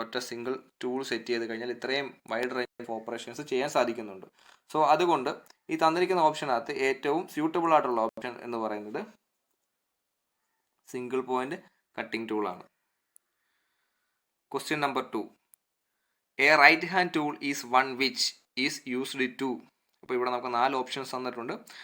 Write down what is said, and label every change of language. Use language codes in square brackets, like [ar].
[ml] ഒറ്റ single tool set ചെയ്ത് കഴിഞ്ഞാൽ ഇത്രയും വൈഡ് റേഞ്ച് ഓഫ് ഓപ്പറേഷൻസ് ചെയ്യാൻ സാധിക്കുന്നുണ്ട്. സോ അതുകൊണ്ട് ഈ തന്നിരിക്കുന്ന ഓപ്ഷനകത്ത് ഏറ്റവും സ്യൂട്ടബിൾ ആയിട്ടുള്ള ഓപ്ഷൻ എന്ന് പറയുന്നത് സിംഗിൾ പോയിന്റ് കട്ടിംഗ് ടൂളാണ്. [en] Question number 2. A right hand tool is one which is used to. [ml] അപ്പോൾ ഇവിടെ നമുക്ക് 4 ഓപ്ഷൻസ് തന്നിട്ടുണ്ട്.